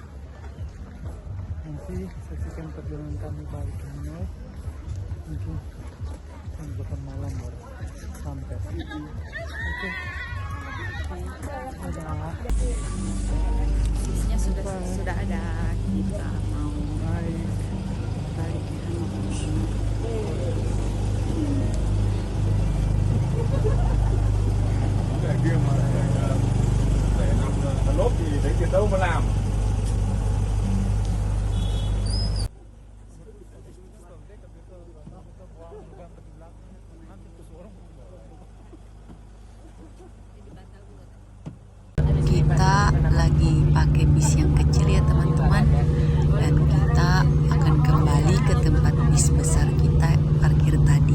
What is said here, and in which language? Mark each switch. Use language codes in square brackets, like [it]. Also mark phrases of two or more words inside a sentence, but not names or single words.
[id] Nanti saksikan perjalanan kami balik ke Hanoi. Mungkin jam 8 malam baru sampai. Oke. Dadah. Bisnya sudah ada, kita mau Bye. balik ke Hanoi. [vi] lốp thì lấy tiền đâu mà làm. [id] Kita lagi pakai bis yang kecil ya teman-teman, dan kita akan kembali ke tempat bis besar kita parkir tadi.